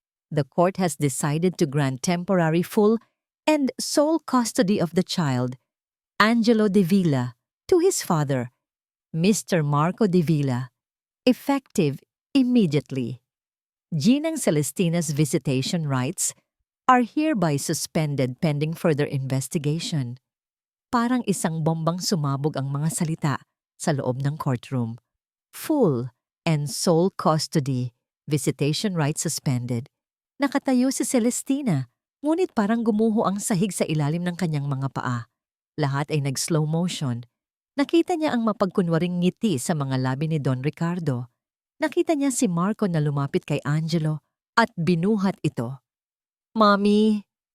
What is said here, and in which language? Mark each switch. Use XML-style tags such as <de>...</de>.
<en>The court has decided to grant temporary full and sole custody of the child, Angelo De Villa, to his father, Mr. Marco De Villa, effective immediately. Ginang Celestina's visitation rights are hereby suspended pending further investigation.</en> <tl>Parang isang bombang sumabog ang mga salita sa loob ng courtroom.</tl> <en>Full and sole custody, visitation rights suspended.</en> <tl>Nakatayo si Celestina, ngunit parang gumuho ang sahig sa ilalim ng kanyang mga paa. Lahat ay nag-slow motion. Nakita niya ang mapagkunwaring ngiti sa mga labi ni Don Ricardo. Nakita niya si Marco na lumapit kay Angelo at binuhat ito. "Mommy!"</tl>